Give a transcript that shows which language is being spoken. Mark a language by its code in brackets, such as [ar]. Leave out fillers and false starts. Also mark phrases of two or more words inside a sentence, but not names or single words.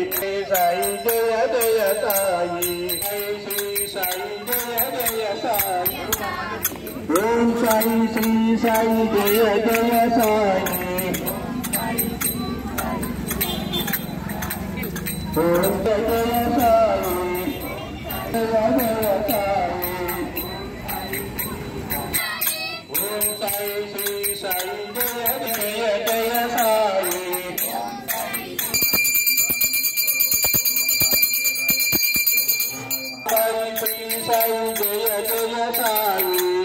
[sa] साई जय जय साई श्री साई जय जय साई ఓం సాయి శ్రీ సాయి జయ జయ సాయి ఓం జయ సాయి జయ జయ సాయి ఓం సాయి శ్రీ సాయి జయ జయ జయ సాయి సాయి శ్రీ సాయి జయ జయ సాయి